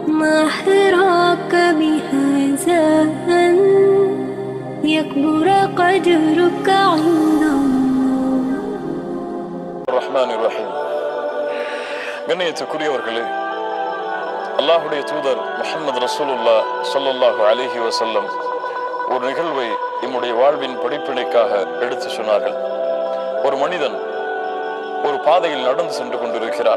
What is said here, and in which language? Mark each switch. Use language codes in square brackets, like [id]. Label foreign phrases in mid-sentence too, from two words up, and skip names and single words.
[ar] ما حراك بهذا أن يكبر قدرك عند الله. الرحمن الرحيم. [ta] கண்ணியத்துக்குரியவர்களே, அல்லாஹுடைய தூதர் முஹம்மது ரசூலுல்லாஹ் [ar] صلى الله عليه وسلم [ta] ஒரு நிகழ்வை நம்முடைய வாழ்வின் படிப்பினைக்காக எடுத்து சொன்னார்கள். ஒரு மனிதன் ஒரு பாதையில் நடந்து சென்று கொண்டிருக்கிறான்.